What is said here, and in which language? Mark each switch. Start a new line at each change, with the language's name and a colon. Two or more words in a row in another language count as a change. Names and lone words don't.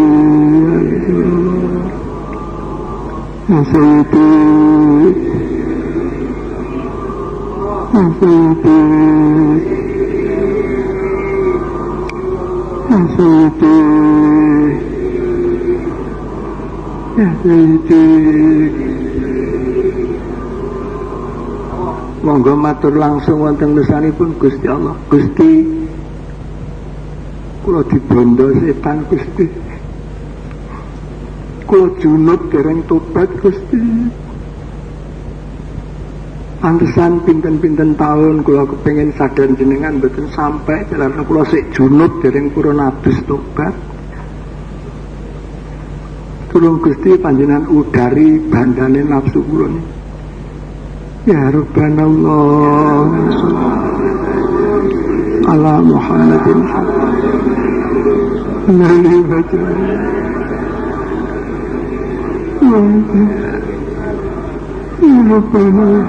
Arabic: ya Sayyidi ya Sayyidi ya Sayyidi ya Sayyidi
Javanese: monggo matur langsung wonten mesanipun Gusti Allah. Gusti kula dibondo setan Gusti, kula junub dereng tobat Gusti. Pantesan pinten-pinten tahun kula kepengin sadar jenengan mboten sampai jalan kula sik junub dereng purun abis tobat. Tulung Gusti panjenengan udari bandane nafsu kula niki.
Arabic: Ya Rabbana Allah ala Muhammadin Nabi baca Ya Rabbana